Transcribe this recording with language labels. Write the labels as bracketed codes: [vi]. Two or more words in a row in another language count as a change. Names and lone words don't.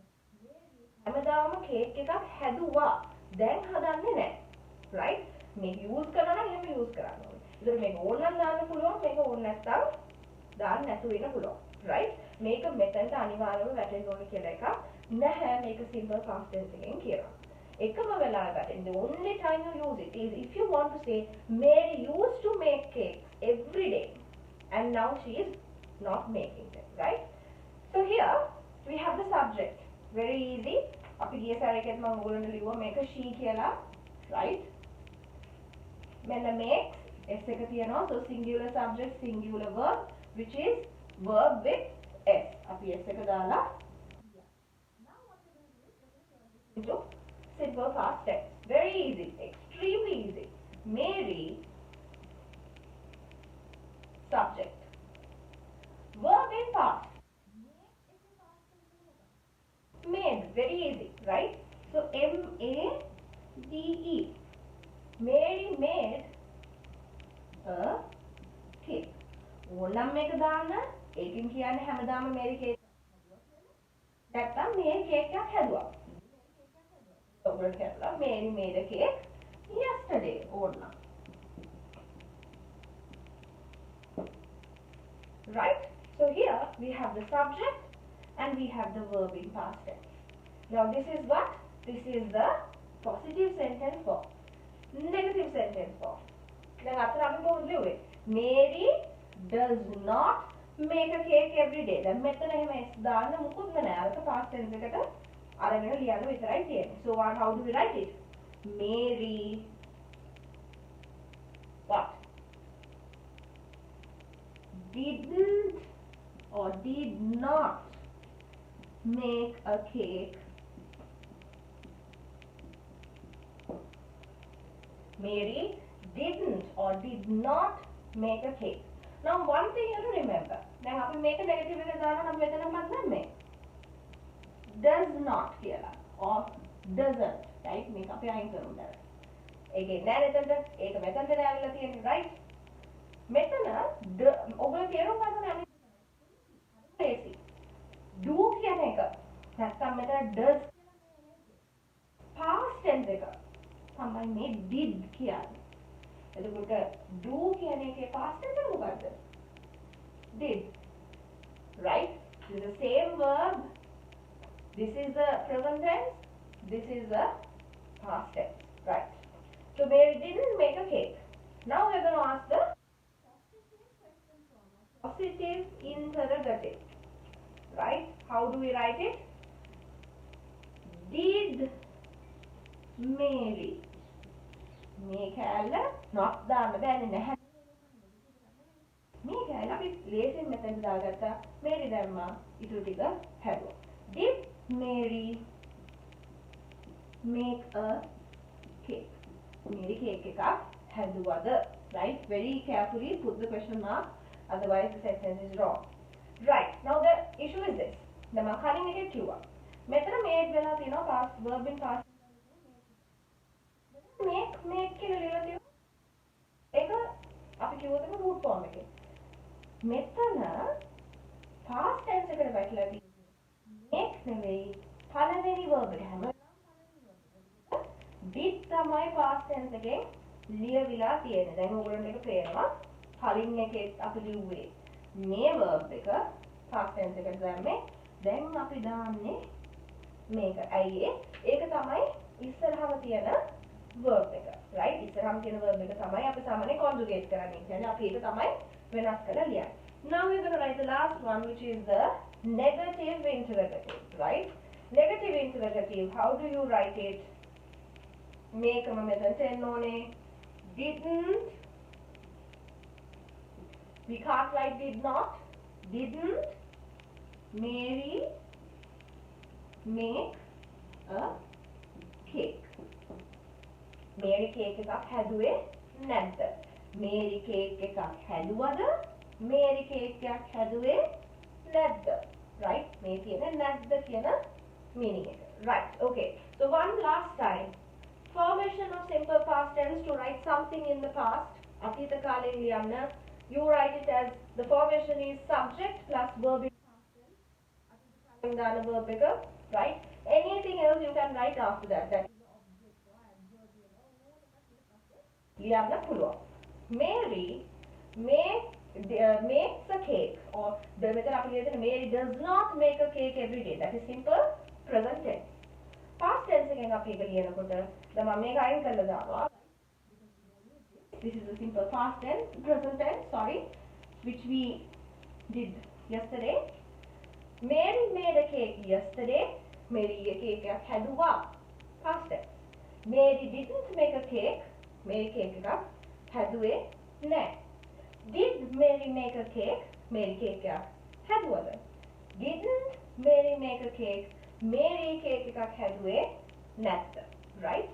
[si] මේරි හැමදාම කේක් එකක් හැදුවා. දැන් හදන්නේ නැහැ. right? මේක use කරනවා නම් එහෙම use කරන්න ඕනේ. ඒතර මේක ඕන නම් දාන්න පුළුවන්, මේක ඕන නැත්නම් දාන්න නැතුව ඉන්න පුළුවන්. [en] right? [si] මේක මෙතනට අනිවාර්යයෙන්ම වැටෙන්න ඕනේ කියලා එකක් නැහැ. මේක [en] simple past tense [si] එකෙන් කියනවා. එකම වෙලාවකට [en] the only time you use it is if you want to say Mary used to make cakes every day and now she is not making them, right? So here we have the subject. Very easy. [si] අපි ගිය සැරේකත් මම ඔයගොල්ලන්ට ලිව්වා මේක she කියලා, right? මෙන්න [en] makes s [si] එක තියෙනවා. [en] So singular subject, singular verb, which is verb with s. [si] අපි s එක දාලා [en] now what we're going to do is we're going to turn this into simple past tense. Very easy, extremely easy. Mary subject. Verb in past. Made, very easy, right? So M-A-D-E. Mary made a cake. [si] ඕනම් මේක දාන්න. ඒකෙන් කියන්නේ හැමදාම මේරි කේක් හැදුවා කියලා. නැත්තම් මේ කේක් එකක් හැදුවා. ඔයගොල්ලෝ කියනවා [en] Mary made a cake yesterday. [si] ඕනම්. [en] Right? So here we have the subject and we have the verb in past tense. Now this is what? This is the positive sentence form. Negative sentence form. [si] දැන් අතන අපි කොහොමද ලියුවේ? [en] Mary does not make a cake every day. [si] දැන් මෙතන එහෙම s දාන්න මුකුත්ම නැහැ. අරක [en] past tense [si] එකට අරගෙන ලියන්න විතරයි තියෙන්නේ. [en] So how do we write it? Mary what? Didn't or did not make a cake. Mary didn't or did not make a cake. Now one thing you have to remember. [si] දැන් අපි මේක negative එක දානවා නම් මෙතන මොකක්ද දැම්මේ? [en] Does not කියලා or doesn't, right? [si] මේක අපි අයින් කරමු දැන්. ඒකේ නෑ නේද? ඒක මෙතනට ඇවිල්ලා තියෙන්නේ, right? මෙතන ඔයගොල්ලෝ තේරුම් ගන්න ඕනේ ලේසි. do කියන එක නැත්නම් මෙතන [en] does past tense [si] එක තමයි මේ did කියන්නේ. එතකොට do කියන එකේ [en] past tense [si] එක මොකද්ද? [en] did. Right? This is the same verb. This is the present tense. This is the past tense. Right? So Mary didn't make a cake. Now we're going to ask the positive interrogative. Right? How do we write it? Did Mary make a not [si] දාන්න බෑනේ නැහැ. මේක අපි ලේසියෙන් මෙතෙන් දාගත්තා. Mary දැම්මා. ඊටු ටික හැදුවා. [en] Did Mary make a cake? [si] Mary cake එකක් හැදුවද? [en] Right? Very carefully put the question mark, otherwise the sentence is wrong. Right. Now the issue is this. The [si] මම කලින් එකේ කිව්වා. මෙතන made වෙලා තියෙනවා [en] past verb in past make [si] කියන ලියලා තියෙනවා. ඒක අපි කිව්වොත් ඒක [en] root form [si] එකේ. මෙතන [en] past tense [si] එකට වැටලා තියෙන්නේ make නෙවෙයි පළවෙනි verb එක. හැමදාම පළවෙනි verb එක. did තමයි [en] past tense [si] එකෙන් ලියවිලා තියෙන්නේ. දැන් ඔයගොල්ලන්ට ඒක පේනවා. කලින් එකේ අපි ලිව්වේ මේ verb එක [en] past tense [si] එකට දැම්මේ. දැන් අපි දාන්නේ මේක. ඇයි ඒක තමයි ඉස්සරහම තියෙන verb එක. right? ඉස්සරහම තියෙන verb එක තමයි අපි සාමාන්‍යයෙන් conjugate කරන්නේ. කියන්නේ අපි ඒක තමයි වෙනස් කරලා ලියන්නේ. [en] Now we're going to write the last one, which is the negative interrogative, right? Negative interrogative, how do you write it? Make a [si] මෙතනට එන්න ඕනේ. [en] Didn't, we can't write did not. Didn't Mary make a cake? [si] Mary cake එකක් හැදුවේ නැද්ද? Mary cake එකක් හැදුවද? Mary cake එකක් හැදුවේ නැද්ද? Right? මේ කියන්නේ නැද්ද කියන meaning එක. [en] Right. Okay. So one last time. Formation of simple past tense to write something in the past. [si] අතීත කාලේ ලියන්න. [en] You write it as the formation is subject plus verb in past tense. [si] අතීත කාලෙන් දාන verb එක. [en] Right? Anything else you can write after that. That is the object or adverb or [si] ඕන එකක් ඊට පස්සේ ලියන්න පුළුවන්. [en] Mary makes a cake, or the method application Mary does not make a cake every day. That is simple present tense. Past tense [si] එකෙන් අපි එක ලියනකොට දැන් මම මේක අයින් කරලා දානවා. [en] This is a simple past tense, present tense, sorry, which we did yesterday. Mary made a cake yesterday. [si] Mary [en] a cake [si] එකක් හැදුවා. [en] Past tense. Mary didn't make a cake. [si] Mary cake එකක් හැදුවේ නැහැ. [en] Did Mary make a cake? [si] Mary cake එකක් හැදුවද? [en] Didn't Mary make a cake? [si] Mary cake එකක් හැදුවේ නැත්ද? [en] Right?